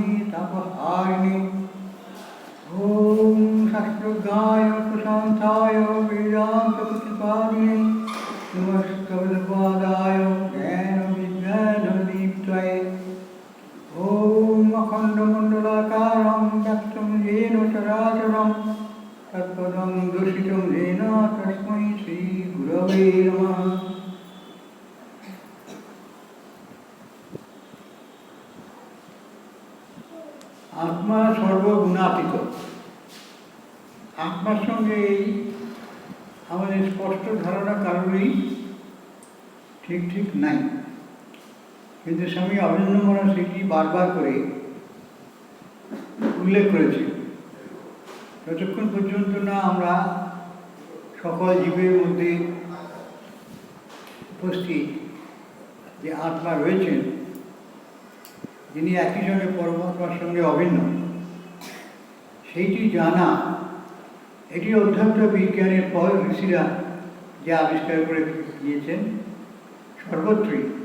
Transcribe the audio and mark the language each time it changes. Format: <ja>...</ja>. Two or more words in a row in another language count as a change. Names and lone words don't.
<sa>तापहारिणे ॐ शास्त्रज्ञाय प्रशान्ताय वेदान्तप्रतिपादिने नमस्कवदपादाय ज्ञानविज्ञानदीप्तये ॐ अखण्डमण्डलाकारं व्याप्तं येन चराचरं तत्पदं दर्शितं येन तस्मै श्रीगुरवे नमः। आत्मा सर्वगुणातीत।</sa> <bn>আত্মার সঙ্গে আমাদের স্পষ্ট ধারণা কারোরই ঠিক ঠিক নাই, কিন্তু স্বামী অভিনন্দ মহারাজ সেটি বারবার করে উল্লেখ করেছে। যতক্ষণ পর্যন্ত না আমরা সকল জীবের মধ্যে উপস্থিত যে আত্মা রয়েছেন, যিনি একই সঙ্গে পরমাত্মার সঙ্গে অভিন্ন, সেইটি জানা, এটি অধ্যাত্ম বিজ্ঞানের পর ঋষিরা যে আবিষ্কার করে দিয়েছেন সর্বত্রই।</bn>